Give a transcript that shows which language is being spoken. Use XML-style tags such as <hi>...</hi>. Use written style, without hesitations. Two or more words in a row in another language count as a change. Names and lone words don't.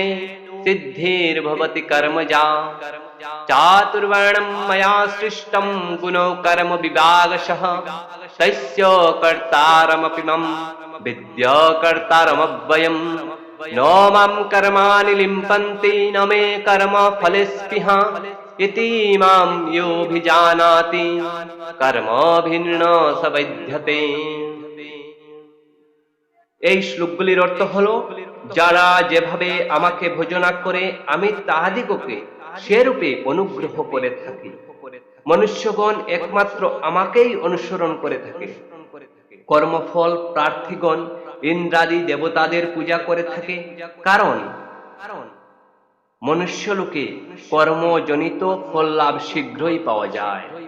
<sa>सिद्धिर्भवति कर्मजा चातुर्वर्णं मया सृष्टं गुणो कर्म विभागशः तस्य कर्तारमपि मम विद्या कर्तारमव्ययम् न मां कर्माणि लिम्पन्ति न मे कर्म फले स्पृहा इति मां योऽभिजानाति कर्मभिन्न स विद्यते।</sa> <bn>এই শ্লোকগুলির অর্থ হলো, যারা যেভাবে আমাকে ভজনা করে আমি তাহাদিগকে সেরূপে অনুগ্রহ করে থাকি। মনুষ্যগণ একমাত্র আমাকেই অনুসরণ করে থাকে। কর্মফল প্রার্থীগণ ইন্দ্রাদি দেবতাদের পূজা করে থাকে, কারণ মনুষ্যলোকে কর্মজনিত ফল লাভ শীঘ্রই পাওয়া যায়।</bn>